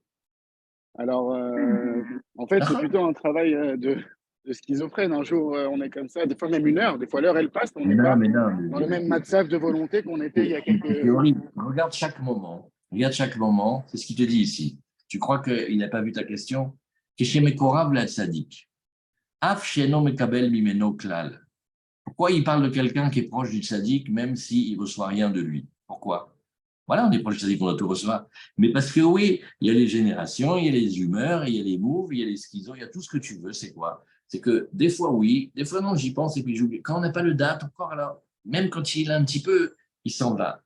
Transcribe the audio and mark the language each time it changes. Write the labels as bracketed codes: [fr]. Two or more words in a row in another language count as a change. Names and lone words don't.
[fr] Alors, en fait, c'est plutôt un travail de schizophrène. Un jour, on est comme ça, des fois même une heure, des fois l'heure elle passe, on n'est pas dans le même matzav de volonté qu'on était il y a quelques... C'est horrible. Regarde chaque moment. C'est ce qu'il te dit ici. Tu crois qu'il n'a pas vu ta question? [he] כשמקורב לצדיק. אף שאינו מקבל ממנו כלל. [fr] Pourquoi il parle de quelqu'un qui est proche du tzaddik, même s'il ne reçoit rien de lui? Pourquoi? Voilà, on est proche du tzaddik, on doit tout recevoir. Mais parce que oui, il y a les générations, il y a les humeurs, il y a les moves, il y a les schizos, il y a tout ce que tu veux. C'est quoi? C'est que des fois oui, des fois non, j'y pense et puis j'oublie. Quand on n'a pas le date encore, alors, même quand il a un petit peu, il s'en va.